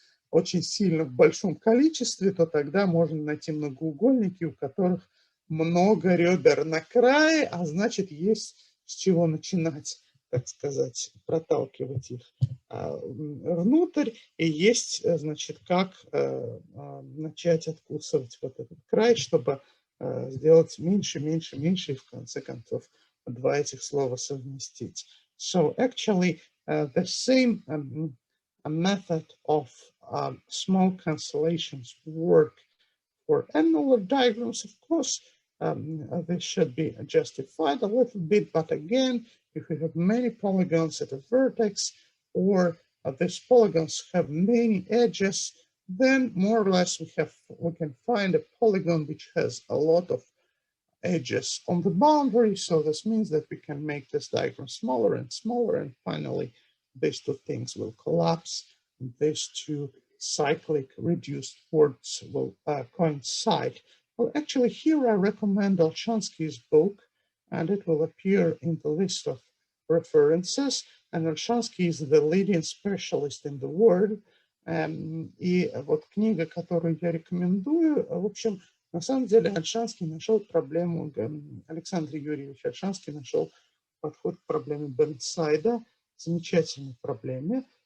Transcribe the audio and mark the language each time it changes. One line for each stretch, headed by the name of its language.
Russian: очень сильно в большом количестве, то тогда можно найти многоугольники, у которых много ребер на крае, а значит, есть с чего начинать, так сказать, проталкивать их внутрь, и есть, значит, как начать откусывать вот этот край, чтобы сделать меньше, меньше, меньше, и в конце концов два этих слова совместить.
English: So actually, the same method of small cancellations work for annular diagrams. Of course, this should be justified a little bit, but again, if we have many polygons at a vertex, or these polygons have many edges, then more or less we can find a polygon which has a lot of edges on the boundary. So this means that we can make this diagram smaller and smaller, and finally these two things will collapse. These two cyclic reduced words will coincide. Well, actually, here I recommend Olshansky's book, and it will appear in the list of references. And Olshansky is the leading specialist in the world.
Russian: И вот книга, которую я рекомендую, в общем, на самом деле Ольшанский нашел проблему, Александр Юрьевич Ольшанский нашел подход к проблеме Бернсайда, замечательной проблеме.